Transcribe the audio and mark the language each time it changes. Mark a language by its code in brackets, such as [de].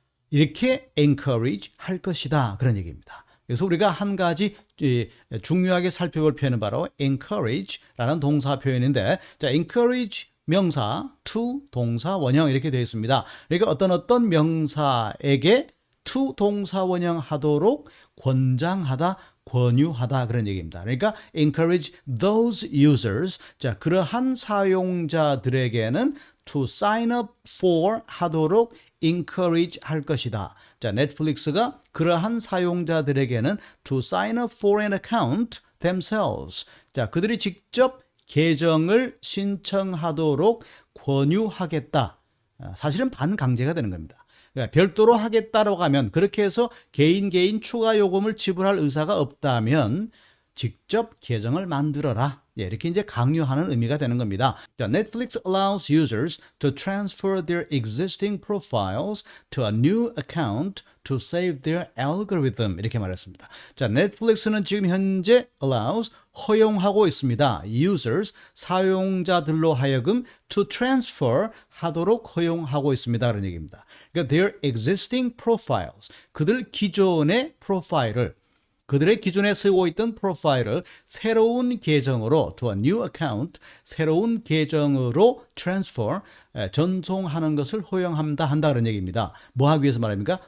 [ko] 이렇게 encourage 할 것이다. 그런 얘기입니다. 그래서 우리가 한 가지 중요하게 살펴볼 표현은 바로 encourage라는 동사 표현인데 자, encourage 명사, to 동사 원형 이렇게 되어 있습니다. 그러니까 어떤 명사에게 to 동사 원형 하도록 권장하다, 권유하다 그런 얘기입니다. 그러니까 [en] encourage those users, [ko] 자, 그러한 사용자들에게는 [en] to sign up for [ko] 하도록 encourage 할 것이다. [en] 자, [ko] 넷플릭스가 그러한 사용자들에게는 [en] to sign up for an account themselves. [ko] 자, 그들이 직접 계정을 신청하도록 권유하겠다. 사실은 반강제가 되는 겁니다. 그러니까 별도로 하겠다라고 하면 그렇게 해서 개인 추가 요금을 지불할 의사가 없다면 직접 계정을 만들어라. 이렇게 이제 강요하는 의미가 되는 겁니다. [en] 자, Netflix allows users to transfer their existing profiles to a new account to save their algorithm. [ko] 이렇게 말했습니다. 자, 넷플릭스는 지금 현재 allows 허용하고 있습니다. users 사용자들로 하여금 [en] to transfer [ko] 하도록 허용하고 있습니다. 그런 얘기입니다. 그러니까 [en] their existing profiles [ko] 그들 기존의 프로파일을 그들의 기존에 쓰고 있던 프로파일을 새로운 계정으로 [en] to a new account, [ko] 새로운 계정으로 transfer, 전송하는 것을 허용한다 그런 얘기입니다. 뭐 하기 위해서 말합니까?